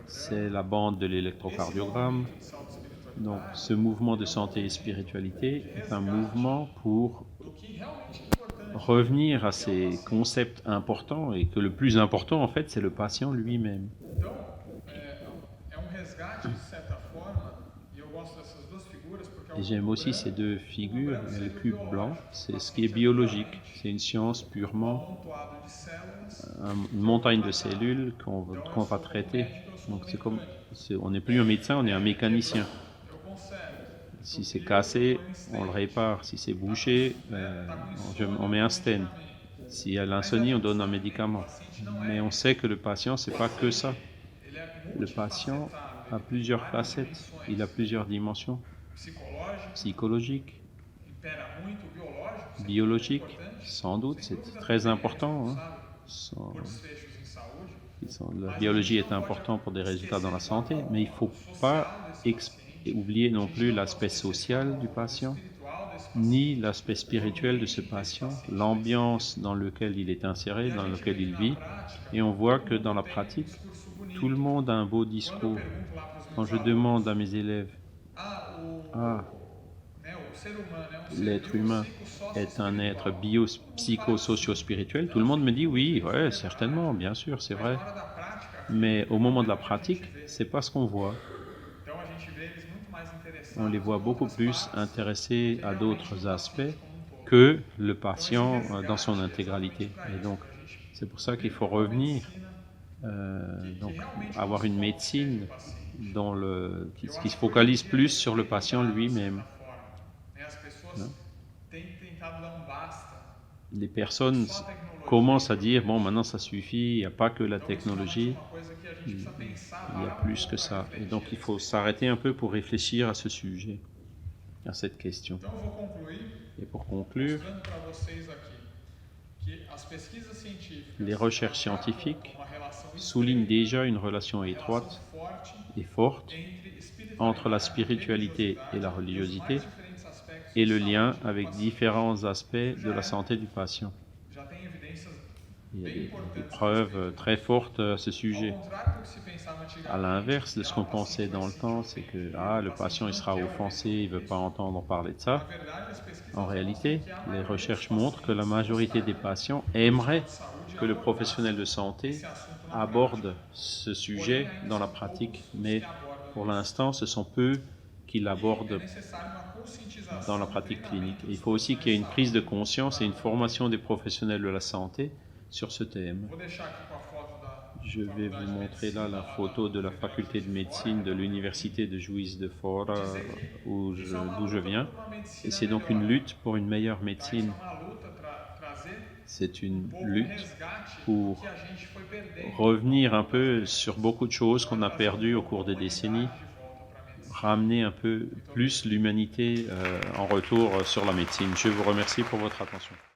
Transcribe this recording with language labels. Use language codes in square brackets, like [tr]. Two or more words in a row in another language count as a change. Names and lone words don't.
[fr] c'est la bande de l'électrocardiogramme. [pt] de salto espiritual, [fr] Donc ce mouvement de santé et spiritualité est un mouvement pour [pt] do que realmente é importante. [fr] revenir à ces concepts importants et que le plus important en fait c'est le patient lui-même. [pt] Então, é resgate de certa forma, e eu gosto dessas duas figuras porque é [fr] Et [pt] o [fr] j'aime aussi ces deux figures. Le cube blanc, c'est ce qui est biologique, c'est une science purement, [pt] amontoado de células. [fr] une montagne de cellules qu'on va traiter. Donc c'est comme, on n'est plus un médecin, on est un mécanicien. [pt] Eu conservo. [fr] Si c'est cassé, on le répare. Si c'est bouché, on met un stent. S'il y a l'insomnie, on donne un médicament. Mais on sait que le patient, c'est pas que ça. [pt] Ele é [fr] Le patient a plusieurs facettes, il a plusieurs dimensions. [pt] psicológico, [fr] Psychologique, [pt] impera muito, biológico, sempre [fr] biologique, [pt] muito importante. [fr] sans doute, c'est très important. Hein. [pt] Sabe? [fr] Sans- [pt] Por desfechos em saúde. [fr] La biologie est importante pour des résultats dans la santé, mais il ne faut pas oublier non plus l'aspect social du patient, [pt] Espiritual desse [fr] ni l'aspect spirituel de ce patient, l'ambiance dans laquelle il est inséré, dans laquelle il vit. Et on voit que dans la pratique, [pt] discurso bonito. [fr] tout le monde a un beau [pt] Quando eu [fr] discours. [pt] pergunto lá para os [fr] Quand [pt] meus [fr] je [pt] alunos, [fr] demande à mes élèves, [pt] o ser humano é um ser [fr] l'être humain est un être psycho-socio-spirituel, tout le monde me dit oui, ouais, certainement, bien sûr, c'est vrai. [pt] Na hora da prática, [fr] Mais au moment de la pratique, c'est pas ce qu'on voit. [pt] então a gente vê eles muito mais interessados. [fr] On les voit beaucoup plus intéressés à d'autres aspects [pt] Como um todo. [fr] que le patient dans son intégralité. Et donc, c'est pour ça qu'il faut revenir, donc, avoir une médecine qui se focalise plus sur le patient lui-même. [pt] Né? As pessoas têm tentado dar basta. [fr] Les personnes commencent à dire, bon, maintenant ça suffit, il n'y a pas que la technologie, [pt] Uma coisa que a gente precisa pensar. [fr] il y a plus que ça. Et donc, il faut s'arrêter un peu pour réfléchir à ce sujet, à cette question. [pt] Então eu vou concluir [fr] Et pour conclure, [pt] mostrando para vocês aqui que as pesquisas científicas [fr] les recherches scientifiques [pt] uma relação [fr] soulignent déjà une relation étroite [pt] forte [fr] et forte [pt] entre espiritualidade [fr] entre la spiritualité et la religiosité [pt] mais diferentes aspectos [fr] et le lien avec différents aspects de la santé du patient. [pt] já tem evidências [fr] Il y a des preuves très fortes à ce sujet. [pt] ao contrário do que se pensava [fr] À [pt] antigamente. [fr] l'inverse de ce qu'on pensait dans le temps, c'est que le patient il sera offensé, il ne veut pas entendre parler de ça. [pt] Na verdade, as pesquisas [fr] En réalité, les recherches montrent que la majorité des patients aimeraient que le professionnel de santé aborde ce sujet dans la pratique, mais pour l'instant, ce sont peu qui l'abordent [pt] necessário uma conscientização [fr] dans la pratique clinique. Et il faut aussi qu'il y ait une prise de conscience et une formation des professionnels de la santé sur ce thème. [pt] Vou deixar aqui com a foto da [fr] Je vais vous montrer là la photo de la faculté de médecine de l'université de Juiz de Fora, d'où je viens. Et c'est donc une lutte pour une meilleure médecine. [pt] uma luta para trazer [fr] C'est une [pt] um [fr] lutte [pt] resgate [fr] pour [pt] que a gente foi perdendo. [fr] revenir un peu sur beaucoup de choses qu'on a perdues au cours des décennies, [pt] De volta para a medicina. [fr] ramener un peu plus l'humanité en retour sur la médecine. Je vous remercie pour votre attention.